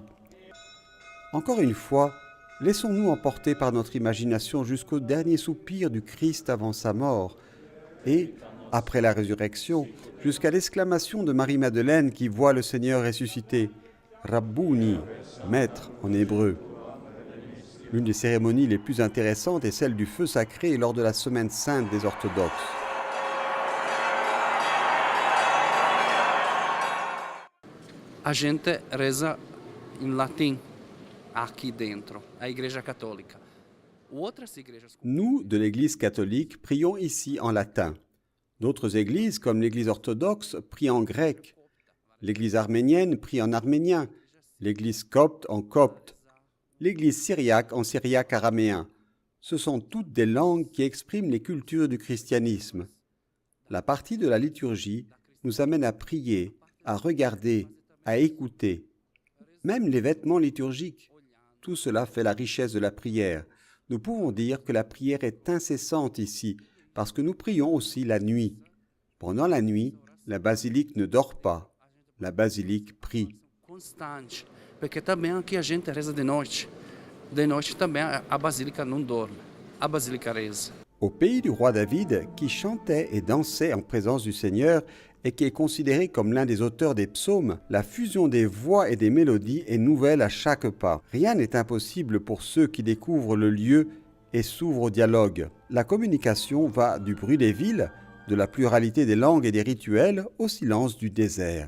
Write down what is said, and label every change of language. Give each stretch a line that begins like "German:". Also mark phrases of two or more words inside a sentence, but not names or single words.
French: Encore une fois, laissons-nous emporter par notre imagination jusqu'au dernier soupir du Christ avant sa mort et, après la résurrection, jusqu'à l'exclamation de Marie-Madeleine qui voit le Seigneur ressuscité, « Rabbouni », maître en hébreu. L'une des cérémonies les plus intéressantes est celle du feu sacré lors de la Semaine sainte des orthodoxes.
Portuguese: A gente reza em latim aqui dentro, a Igreja Católica.
French: Nous, de l'Église catholique, prions ici en latin. D'autres églises, comme l'Église orthodoxe, prient en grec. L'Église arménienne prie en arménien. L'Église copte en copte. L'Église syriaque en syriaque araméen. Ce sont toutes des langues qui expriment les cultures du christianisme. La partie de la liturgie nous amène à prier, à regarder, à écouter. Même les vêtements liturgiques. Tout cela fait la richesse de la prière. Nous pouvons dire que la prière est incessante ici, parce que nous prions aussi la nuit. Pendant la nuit, la basilique ne dort pas. La basilique prie.
Portuguese: Constante, porque também aqui a gente reza de noite. De noite também a basílica não dorme. A basílica reza.
French: Au pays du roi David, qui chantait et dansait en présence du Seigneur et qui est considéré comme l'un des auteurs des psaumes, la fusion des voix et des mélodies est nouvelle à chaque pas. Rien n'est impossible pour ceux qui découvrent le lieu et s'ouvrent au dialogue. La communication va du bruit des villes, de la pluralité des langues et des rituels, au silence du désert.